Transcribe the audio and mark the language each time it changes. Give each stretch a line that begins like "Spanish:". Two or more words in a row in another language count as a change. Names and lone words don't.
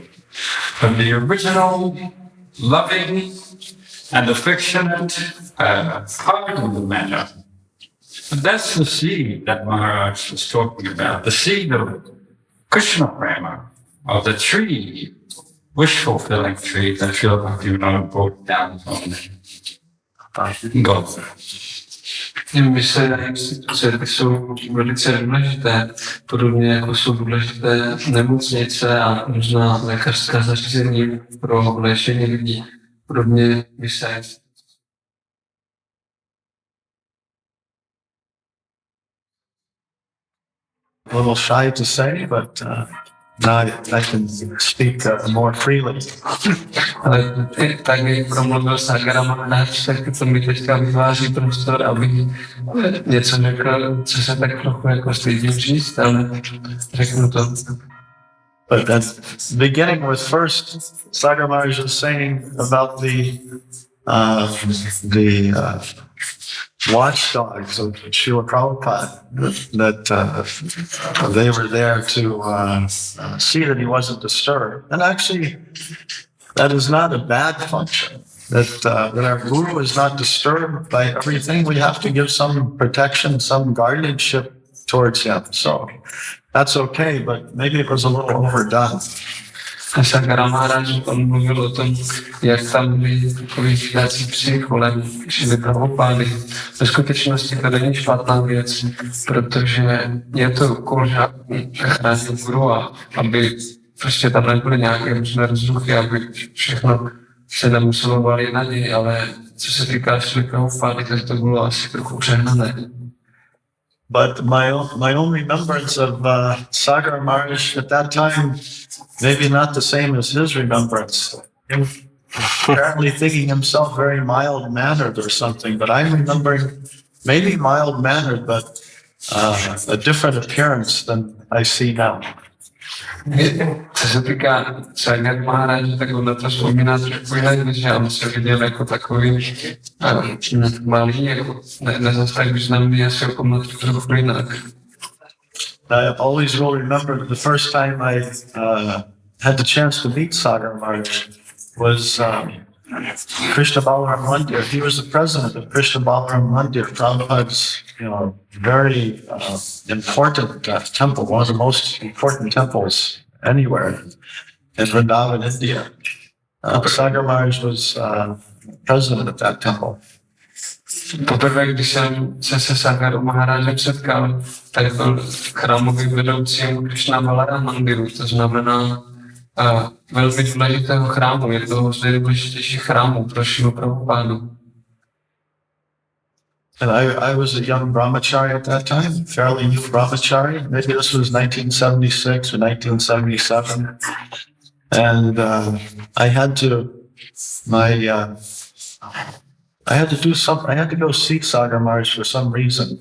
English: But the original, loving, and affectionate heart of the matter, that's the seed that Maharaj was talking about, the seed of Krishna Prema, of the tree, wish-fulfilling tree that Srila Bhaktivinoda brought down from God.
Czech: Myslím, že instituce jsou velice důležité, podobně jako jsou důležité nemocnice a různá lékařská zařízení pro léčení lidí, podobně myslím.
English: A little shy to say, but now I can speak more freely.
Czech: Ale tak, jak promluvil Sakara Maharaj, tak to mi teďka vyváží prostor, aby něco řekl, co se tak trochu jako stydím říct, ale řeknu to.
English: But that's beginning with first, Sakara Maharaj was saying about the the watchdogs of Srila Prabhupada, that they were there to see that he wasn't disturbed. And actually, that is not a bad function. That our guru is not disturbed by everything. We have to give some protection, some guardianship towards him. So that's okay, but maybe it was a little overdone.
Czech: Sakara Maharaj, on mluvil o tom, jak tam byli takový vítací psi kolem Šrily Prabhupády. Ve skutečnosti to není špatná věc, protože je to úkol chránit guru, aby prostě tam nebyly nějaké různé rozruchy, aby všechno se nemuselo valit na něj, ale co se týká Šrily Prabhupády, tak to bylo asi trochu přehnané.
English: But my own remembrance of Sagar Maharaj at that time, maybe not the same as his remembrance. Him apparently thinking himself very mild-mannered or something, but I'm remembering maybe mild-mannered, but a different appearance than I see now.
Czech: Co se týká Sagar Maharaj, tak on na to vzpomíná trošku jinak, že on se viděl jako takový malý, jako nezas tak významný, asi jako trochu jinak.
English: I always will remember the first time I had the chance to meet Sagar Maharaj was Krishna Balaram Mandir. He was the president of Krishna Balaram Mandir, Prabhupada's, very important temple, one of the most important temples anywhere in Vrindavan, India. Sagar Maharaj was president of that temple.
Czech: Poprvé, když jsem se Sagarou Maharážem setkal, tak byl chrámovým vedoucím Krishna Balaram Mandiru, to znamená velmi důležitého chrámu, jednoho z nejdůležitějších chrámů pro Šrilu Prabhupádu.
English: And I was a young brahmachari at that time, fairly new brahmachari. Maybe this was 1976 or 1977. And I had to go see Sagar Maharaj for some reason.